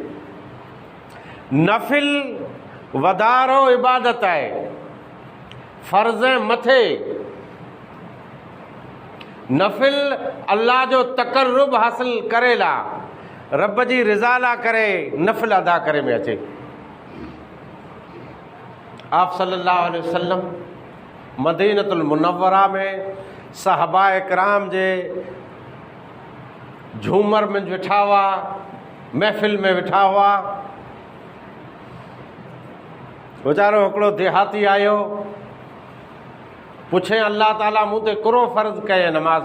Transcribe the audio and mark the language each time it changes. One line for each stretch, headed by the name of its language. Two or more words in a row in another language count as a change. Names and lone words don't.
Sindhi: नफ़िल वधारो इबादत आहे, फ़र्ज़ मथे। नफ़िल अल्लाह जो तक़र्रुब हासिल करेला, रब जी रिज़ा ला करे नफ़िल अदा करे में अचे। आप
Arabic: صلى الله عليه وسلم
Sindhi: मदीनतुल मुनव्वरा में सहाबा इकराम जे झूमर में वेठा हुआ, महफ़िल में वेठा हुआ। वीचारो हिकिड़ो देहाती आयो, पुछे अल्लाह ताला मूं ते कहिड़ो फ़र्ज़ कए नमाज़।